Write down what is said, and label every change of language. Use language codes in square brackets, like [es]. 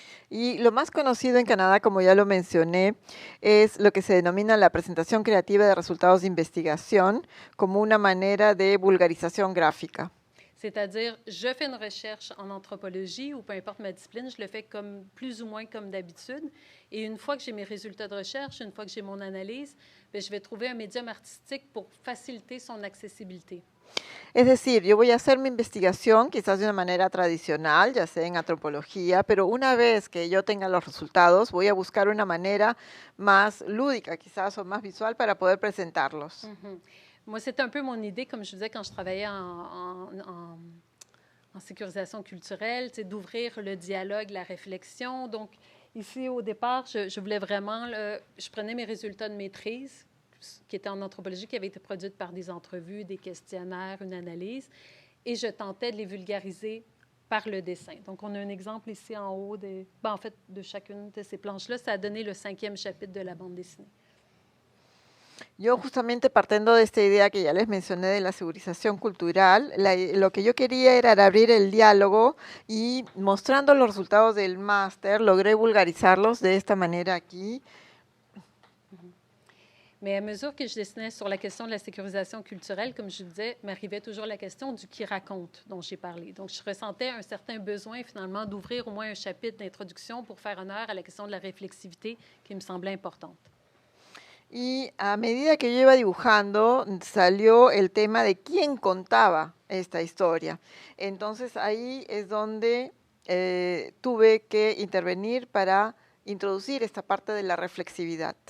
[es] Y lo más conocido en Canadá, como ya lo mencioné, es lo que se denomina la presentación creativa de resultados de investigación como una manera de vulgarización gráfica. [fr] C'est-à-dire, je fais une recherche en anthropologie ou peu importe ma discipline, je le fais comme, plus ou moins comme d'habitude. Et une fois que j'ai mes résultats de recherche, une fois que j'ai mon analyse, bien, je vais trouver un médium artistique pour faciliter son accessibilité. [es] Es decir, yo voy a hacer mi investigación quizás de una manera tradicional, ya sea en antropología, pero una vez que yo tenga los resultados, voy a buscar una manera más lúdica quizás o más visual para poder presentarlos. Mm-hmm. [fr] Moi, c'était un peu mon idée, comme je disais, quand je travaillais en sécurisation culturelle, d'ouvrir le dialogue, la réflexion. Donc, ici, au départ, je voulais vraiment, je prenais mes résultats de maîtrise, qui étaient en anthropologie, qui avaient été produites par des entrevues, des questionnaires, une analyse, et je tentais de les vulgariser par le dessin. Donc, on a un exemple ici en haut, en fait, de chacune de ces planches-là. Ça a donné le 5e chapitre de la bande dessinée. [es] Yo justamente partiendo de esta idea que ya les mencioné de la segurización cultural, lo que yo quería era abrir el diálogo y mostrando los resultados del máster, logré vulgarizarlos de esta manera aquí. [fr] Mais à mesure que je dessinais sur la question de la sécurisation culturelle, comme je disais, m'arrivait toujours la question du qui raconte dont j'ai parlé. Donc, je ressentais un certain besoin finalement d'ouvrir au moins un chapitre d'introduction pour faire honneur à la question de la réflexivité qui me semblait importante. [es] Y a medida que yo iba dibujando, salió el tema de quién contaba esta historia. Entonces ahí es donde tuve que intervenir para introducir esta parte de la reflexividad.